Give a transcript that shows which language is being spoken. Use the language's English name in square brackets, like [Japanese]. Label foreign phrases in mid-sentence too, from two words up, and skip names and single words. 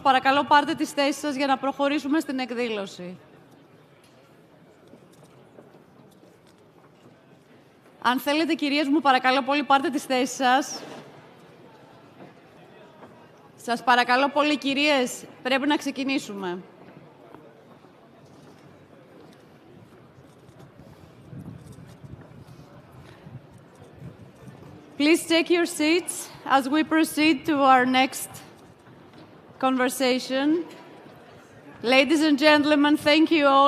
[Greek] Παρακαλώ πάρτε τις θέσεις σας για να προχωρήσουμε στην εκδήλωση. Αν θέλετε, κυρίες μου, παρακαλώ πολύ πάρτε τις θέσεις σας. Σας παρακαλώ πολύ, κυρίες, πρέπει να ξεκινήσουμε. [English] Please take your seats as we proceed to our next conversation. Ladies and gentlemen, thank you all.